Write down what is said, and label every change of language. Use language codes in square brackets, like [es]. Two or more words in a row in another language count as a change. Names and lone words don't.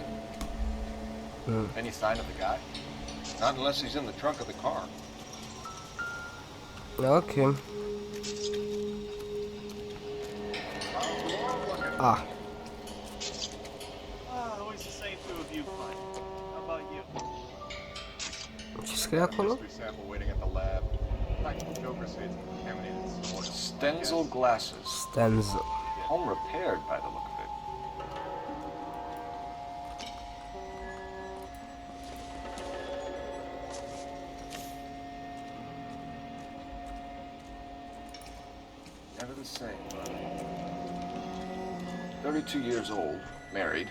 [en] Any sign of the guy? Not unless he's in the trunk of the car. Ok. Ah. Always the same two of you, Mike. How about you? [ro] Ce scrie acolo? [en] Sample waiting at the lab. Practical Joker says it's contaminated. Stenzel glasses. Stenzel. Home repaired by the look of it. Never the same, but 32 years old, married.